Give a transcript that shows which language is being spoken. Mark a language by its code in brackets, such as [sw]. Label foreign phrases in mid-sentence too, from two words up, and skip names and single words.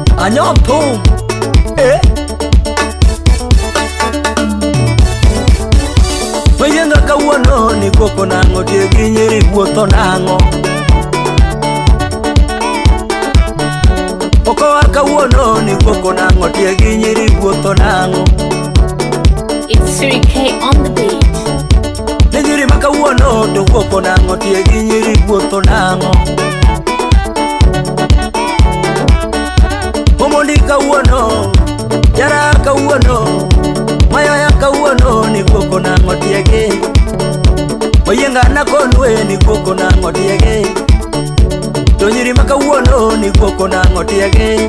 [luo] anyom thum Mayenga kawuono ni koko nango tie gi nyiri wuotho nango Okowa kawuono ni koko nango tie gi nyiri wuotho nango [en] It's 3K on the beat. [luo] Ni nyiri makawuono to koko nango tie gi nyiri wuotho nango Omondi kawuono Yara kawuono Mayaya kawuono ni koko nango tie gi Mayenga na konwe ni koko nango tie gi To nyiri makawuono ni koko nango tie gi